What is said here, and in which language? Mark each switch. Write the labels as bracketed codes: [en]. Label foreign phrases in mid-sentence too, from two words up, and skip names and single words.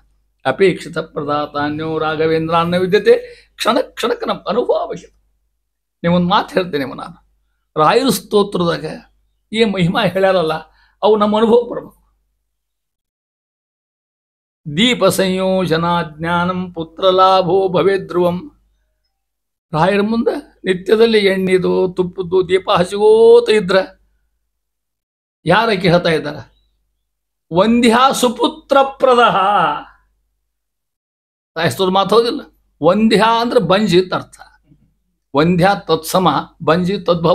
[sa] ಅಪೇಕ್ಷಿತ ಪ್ರದಾತಾನ್ಯೋ ರಾಘವೇಂದ್ರ ಅನ್ನ ವಿದ್ಯತೆ [kn] ಕ್ಷಣಕ್ಕೆ ನಮ್ಮ ಅನುಭವ ಆಗಿದೆ. ನೀವೊಂದು ಮಾತು ಹೇಳ್ತೇನೆ ನಾನು, ರಾಯರ ಸ್ತೋತ್ರದಾಗ ಈ ಮಹಿಮಾ ಹೇಳ್ಯಾರಲ್ಲ, ಅವು ನಮ್ಮ ಅನುಭವ ಬರಬೇಕು. [sa] ದೀಪ ಸಂಯೋಜನಾ ಜ್ಞಾನಂ ಪುತ್ರ ಲಾಭೋ ಭವೇ ಧ್ರುವಂ. [kn] ರಾಯರ ಮುಂದೆ ನಿತ್ಯದಲ್ಲಿ ಎಣ್ಣಿದು ತುಪ್ಪದ್ದು ದೀಪ ಹಸಿಗೋತ ಇದ್ರ ಯಾರಕ್ಕೆ ಹೇಳ್ತಾ ಇದ್ದಾರ? [sa] ವಂದ್ಯಾ ಸುಪುತ್ರ ಪ್ರದಹ. [kn] ರಾಯಸ್ತೋದ್ ಮಾತು ಹೌದಿಲ್ಲ? ವಂದ್ಯ ಅಂದ್ರೆ ಬಂಜಿ ಅಂತ ಅರ್ಥ. ವಂದ್ಯ ತತ್ಸಮ, ಬಂಜಿ ತದ್ಭವ.